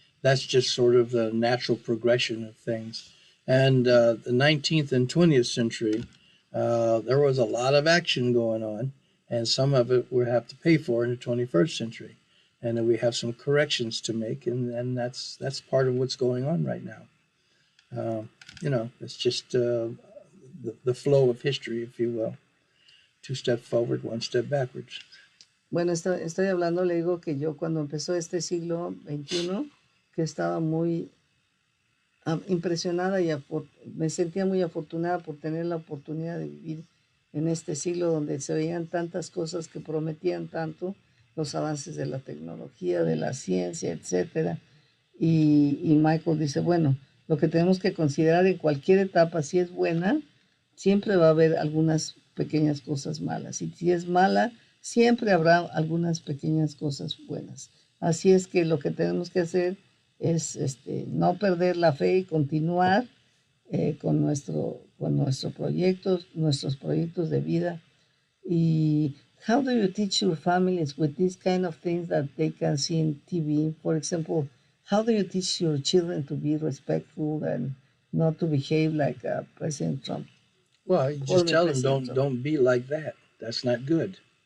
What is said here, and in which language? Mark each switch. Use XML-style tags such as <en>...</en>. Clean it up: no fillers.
<en>That's just sort of the natural progression of things. And the 19th and 20th century, there was a lot of action going on, and some of it we have to pay for in the 21st century. And then we have some corrections to make, and that's part of what's going on right now. It's just the flow of history, if you will. 2 steps forward, 1 step backwards.</en> <es>Bueno, estoy hablando, le digo que yo cuando empezó este siglo XXI, que estaba muy impresionada y me sentía muy afortunada por tener la oportunidad de vivir en este siglo donde se veían tantas cosas que prometían tanto, los avances de la tecnología, de la ciencia, etcétera. Y Michael dice, bueno, lo que tenemos que considerar en cualquier etapa, si es buena, siempre va a haber algunas pequeñas cosas malas. Y si es mala, siempre habrá algunas pequeñas cosas buenas. Así es que lo que tenemos que hacer es no perder la fe y continuar con nuestros proyectos de vida. Y</es> <en>how do you teach your families with these kind of things that they can see in TV? For example, how do you teach your children to be respectful and not to behave like President Trump, Well, you just former tell them President Trump? don't be like that. That's not good.</en>